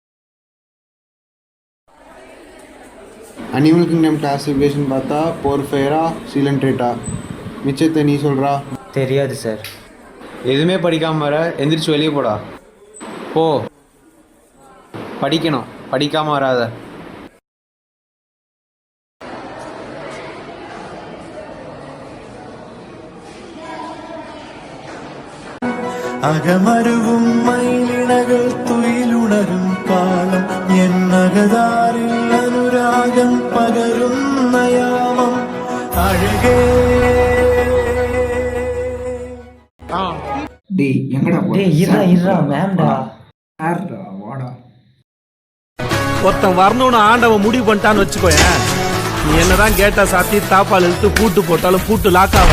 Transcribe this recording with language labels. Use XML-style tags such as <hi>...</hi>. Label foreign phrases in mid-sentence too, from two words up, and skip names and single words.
<en>animal kingdom classification</en> <ta>பார்த்தா போர்ஃபேரா சீலன்ட்ரேட்டா, மிச்சத்தை நீ சொல்கிறா. தெரியாது சார். எதுவுமே படிக்காமல் வர, எந்திரிச்சு வெளியே போடா. போ, படிக்கணும், படிக்காமல் வராத.</ta> <ml>അകമരുവും മൈലിണകൾ തുയിലുണരും കാലം എന്നകതാരിൽ അനുരാഗം പകരുന്ന യാമം അഴകേ.</ml> <ta>டேய் இருடா மேம்டா. ஒருத்தன் வரணும்னு ஆண்டவன் முடிவு பண்ணிட்டான்னு வச்சுக்கோயேன், நீ என்னதான் கேட்டா சாத்தி தாப்பால் இழுத்து பூட்டு போட்டாலும் பூட்டு லாக் ஆக.</ta>